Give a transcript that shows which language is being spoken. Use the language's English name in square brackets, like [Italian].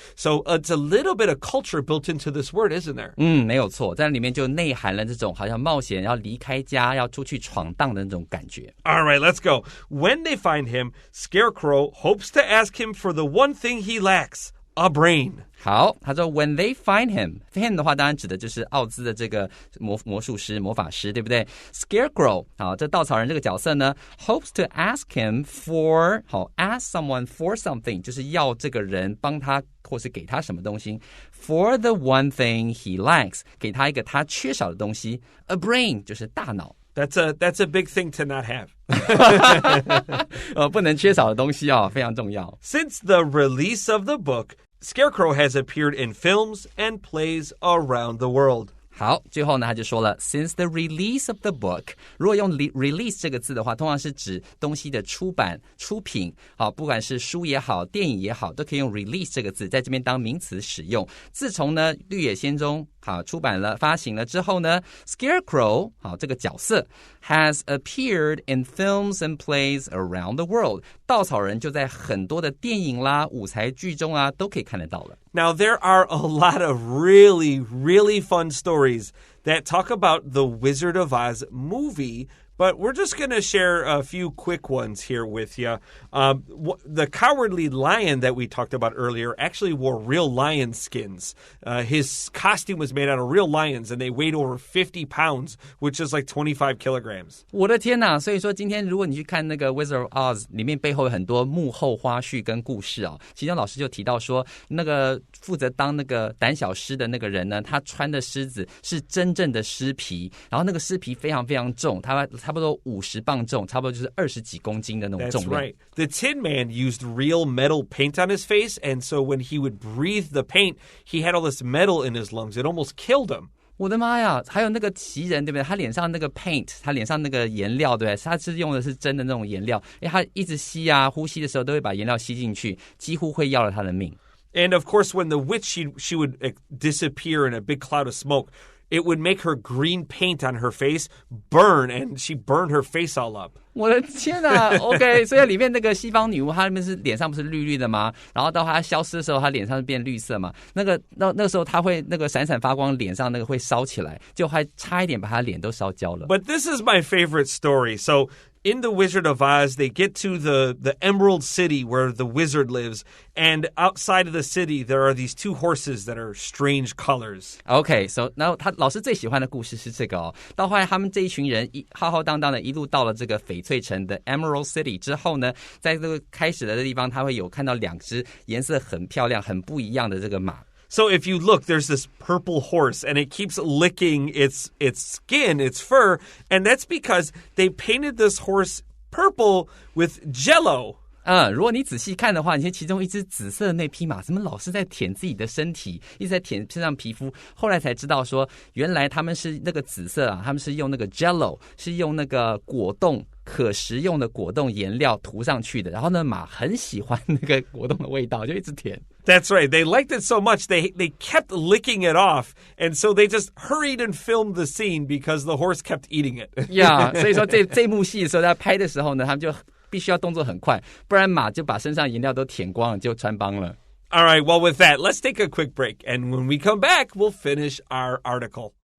[English] So it's a little bit of culture built into this word, isn't there? [Chinese] 没有错，在里面就内含了这种好像冒险要离开家要出去闯荡的那种感觉。 [English] All right, let's go. When they find him, Scarecrow hopes to ask him for the one thing he lacks, a brain. [Chinese] 好，他说 [English] when they find him [Chinese] 的话当然指的就是奥兹的这个魔术师魔法师，对不对？ Scarecrow 好，这稻草人这个角色呢 [English] hopes to ask him for [Chinese] 好 [English] ask someone for something [Chinese] 就是要这个人帮他或是给他什么东西 [English] for the one thing he lacks [Chinese] 给他一个他缺少的东西 [English] a brain [Chinese] 就是大脑。 [English] That's a big thing to not have. [Chinese] 不能缺少的东西非常重要。 [English] Since the release of the book, Scarecrow has appeared in films and plays around the world. [Chinese] 好，最后呢，他就说了 ， [English] since the release of the book， [Chinese] 如果用 release 这个字的话，通常是指东西的出版、出品，好，不管是书也好，电影也好，都可以用 release 这个字，在这边当名词使用。自从呢，绿野仙踪好出版了、发行了之后呢 ，Scarecrow 好这个角色 [English] has appeared in films and plays around the world， [Chinese] 稻草人就在很多的电影啦、舞台剧中啊，都可以看得到了。 [English] Now, there are a lot of really, really fun stories that talk about the Wizard of Oz movie, but we're just going to share a few quick ones here with you. The cowardly lion that we talked about earlier actually wore real lion skins. His costume was made out of real lions, and they weighed over 50 pounds, which is like 25 kilograms. [Chinese] 我的天哪！所以说今天如果你去看那个 Wizard of Oz 里面背后有很多幕后花絮跟故事其中老师就提到说，那个负责当那个胆小狮的那个人呢，他穿的狮子是真正的狮皮，然后那个狮皮非常非常重，他差不多50磅重，差不多就是20几公斤的那种重量。 [English] That's right. The Tin Man used real metal paint on his face, and so when he would breathe the paint, he had all this metal in his lungs. It almost killed him. [Chinese] 我的妈呀！还有那个奇人，对不对？他脸上那个 paint， 他脸上那个颜料，对不对？他是用的是真的那种颜料，他一直吸呼吸的时候都会把颜料吸进去，几乎会要了他的命。 [English] And of course, when the witch, she would disappear in a big cloud of smoke. It would make her green paint on her face burn, and she burned her face all up. [Chinese] 我的天哪 ！OK， 所以里面那个西方女巫，她那边是脸上不是绿绿的吗？然后到她消失的时候，她脸上变绿色嘛。那个时候她会那个闪闪发光，脸上那个会烧起来，就还差一点把她脸都烧焦了。 [English] But this is my favorite story. So in The Wizard of Oz, they get to the Emerald City where the wizard lives, and outside of the city, there are these two horses that are strange colors. [Chinese] OK， 然后老师最喜欢的故事是这个到后来他们这一群人浩浩荡荡的一路到了这个翡翠城的 Emerald City 之后呢，在这个开始的地方，他会有看到两只颜色很漂亮、很不一样的这个马。 [English] So if you look, there's this purple horse, and it keeps licking its skin, its fur, and that's because they painted this horse purple with Jell-O. [Chinese] 如果你仔细看的话，你看其中一只紫色的那匹马，怎么老是在舔自己的身体，一直在舔身上皮肤？后来才知道说，原来他们是那个紫色他们是用那个 Jell-O， 是用那个果冻。可食用的果冻颜料涂上去的，然后呢，马很喜欢那个果冻的味道，就一直舔。 [English] That's right. They liked it so much, they kept licking it off, and so they just hurried and filmed the scene because the horse kept eating it. [Chinese] Yeah， 所以说这幕戏的时候，在拍的时候呢，他们就必须要动作很快，不然马就把身上颜料都舔光了，就穿帮了。 [English] All right, well, with that, let's take a quick break, and when we come back, we'll finish our article.